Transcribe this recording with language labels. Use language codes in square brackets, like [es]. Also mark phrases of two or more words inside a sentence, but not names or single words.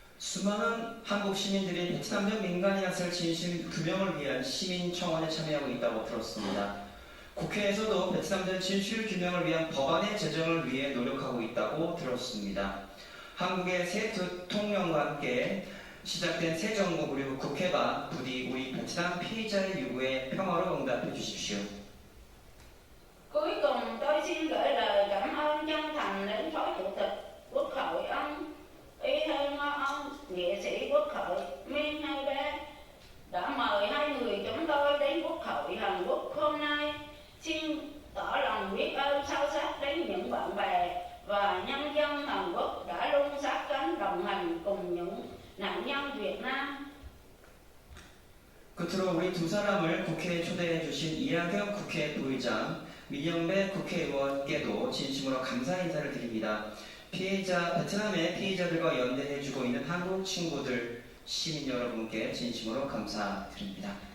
[ko] 수많은 한국 시민들이 베트남전 민간인 학살 진실 규명을 위한 시민 청원에 참여하고 있다고 들었습니다. 국회에서도 베트남전 진실 규명을 위한 법안의 제정을 위해 노력하고 있다고 들었습니다. 한국의 새 대통령과 함께 시작된 새 정부 그리고 국회가 부디 우리 베트남 피해자의 요구에 평화로 응답해 주십시오. [vi] Cuối cùng tôi xin gửi lời cảm ơn chân thành đến Phó Chủ tịch Quốc hội ông Ủy Thơ Ngo ông, nghệ sĩ Quốc hội Min Hai Ba đã mời hai người chúng tôi đến Quốc hội Hàn Quốc hôm nay. Xin tỏ lòng biết ơn sâu sắc đến những bạn bè và nhân dân Hàn Quốc đã luôn sát cánh đồng hành cùng những nạn nhân Việt Nam. [ko] 끝으로 우리 두 사람을 국회에 초대해 주신 이하경 국회 부의장, 민영배 국회의원께도 진심으로 감사 인사를 드립니다. 베트남의 피해자들과 연대해주고 있는 한국 친구들, 시민 여러분께 진심으로 감사드립니다.